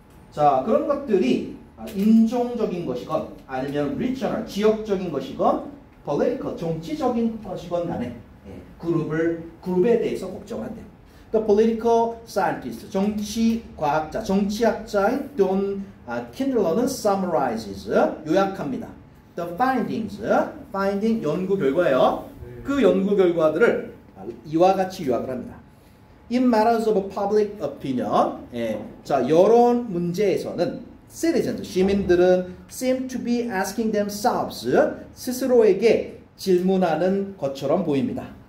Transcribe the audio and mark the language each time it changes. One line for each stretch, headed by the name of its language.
Korean: 자, 그런 것들이 인종적인 것이건 아니면 regional, 지역적인 것이건 political, 정치적인 것이건 간에 예. 그룹에 대해서 걱정을 한대요.
English: The political scientist,
Korean: 정치 과학자, 정치학자인 돈 킨들러는 summarizes, 요약합니다.
English: The findings, finding
Korean: 연구 결과예요. 그 연구 결과들을 이와 같이 요약을 합니다.
English: In matters of public opinion,
Korean: 예, 자 여론 문제에서는
English: citizens, 시민들은 seem to be asking themselves,
Korean: 스스로에게 질문하는 것처럼 보입니다.